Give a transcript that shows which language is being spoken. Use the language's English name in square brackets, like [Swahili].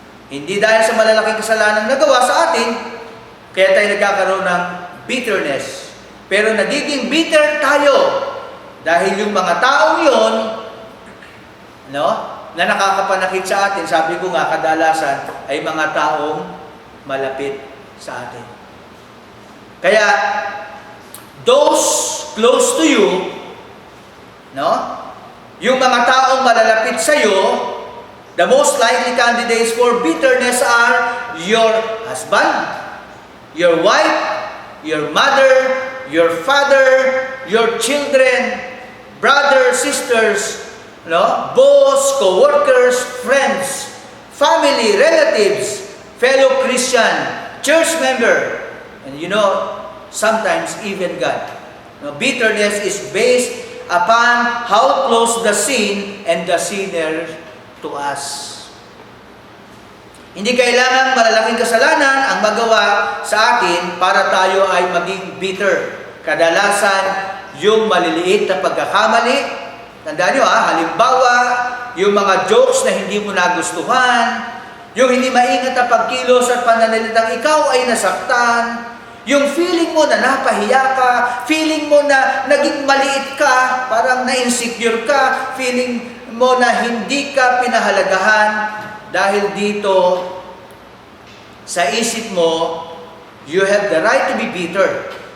[Filipino] Hindi dahil sa malalaking kasalanan nagawa sa atin, kaya tayo nagkakaroon ng bitterness. Pero nagiging bitter tayo dahil yung mga taong yon, no, na nakakapanakit sa atin, sabi ko nga kadalasan ay mga taong malapit sa atin. [English] Kaya those close to you, no, [Filipino] yung mga taong malalapit sa iyo, [English] the most likely candidates for bitterness are your husband, your wife, your mother, your father, your children, brothers, sisters, no? Boss, co-workers, friends, family, relatives, fellow Christian, church member, and sometimes even God. No, bitterness is based upon how close the sin and the sinner to us. [Filipino] Hindi kailangan malalaking kasalanan ang magawa sa atin para tayo ay maging bitter. Kadalasan, yung maliliit na pagkakamali, tandaan nyo halimbawa, yung mga jokes na hindi mo nagustuhan, yung hindi maingat na pagkilos at pananalitang ikaw ay nasaktan, yung feeling mo na napahiya ka, feeling mo na naging maliit ka, parang na-insecure ka, feeling mo na hindi ka pinahalagahan, dahil dito, sa isip mo, [English] you have the right to be bitter.